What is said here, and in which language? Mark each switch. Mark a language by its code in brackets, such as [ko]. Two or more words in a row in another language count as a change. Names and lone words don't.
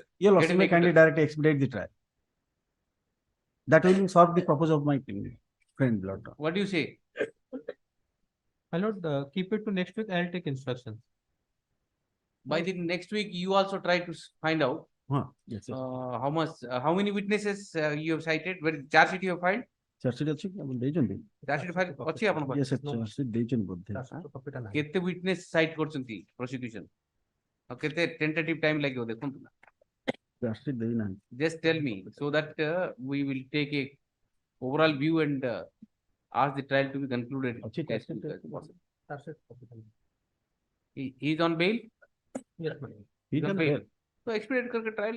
[en] You also may kindly directly expedite the trial. That will solve the purpose of my friend, Lord. What do you say? My lord, keep it to next week. I'll take instructions. By the next week, you also try to find out yes. How much, how many witnesses you have cited. Where charge sheet you have filed? Charge sheet [or] ଅଛି ଦେଇଛନ୍ତି [en] charge sheet file [or] ଅଛି ଆପଣ ପାଖରେ? [en] yes charge sheet [or] ଦେଇଛନ୍ତି ବୋଧେ କେତେ [en] witness cite [or] କରୁଛନ୍ତି prosecution ଆଉ କେତେ [en] tentative time [or] ଲାଗିବ ଦେଖନ୍ତୁ ନା [en] charge sheet [or] ଦେଇନାହାନ୍ତି. [en] Just tell me so that we will take a overall view and ask the trial to be concluded. He is on bail? Yes, ma'am. He is on bail. So expedite करके trial